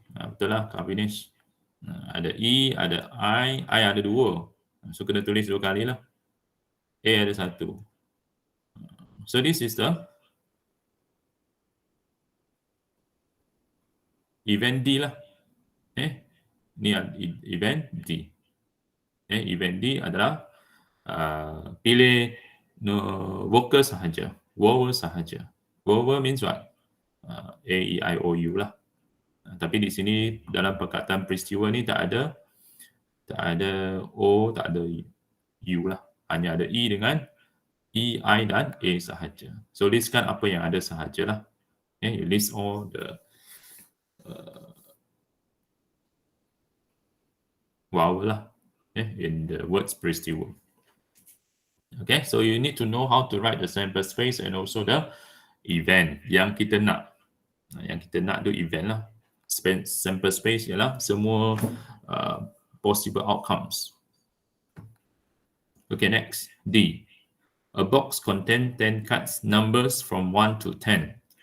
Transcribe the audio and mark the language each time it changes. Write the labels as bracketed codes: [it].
[ms] Betul lah, Kak finish. Ada E, ada I ada dua. So kena tulis dua kali lah. A ada satu. [en] So this is the event D lah. [ms] Ni event D. Event D adalah pilih vocal sahaja. [en] Vowel sahaja. Vowel means what? A, E, I, O, U lah. [ms] Tapi di sini dalam perkataan peristiwa ni tak ada O, tak ada U lah. Hanya ada E dengan E, I dan A sahaja. So listkan apa yang ada sahajalah. [en] You list all the vowel lah in the words peristiwa. Okay, so you need to know how to write the sample space and also the event [ms] yang kita nak. Yang kita nak tu event lah. [en] Sample space [ms] ialah semua [en] possible outcomes. Okay, next. D. A box contain 10 cards, numbers from 1 to 10.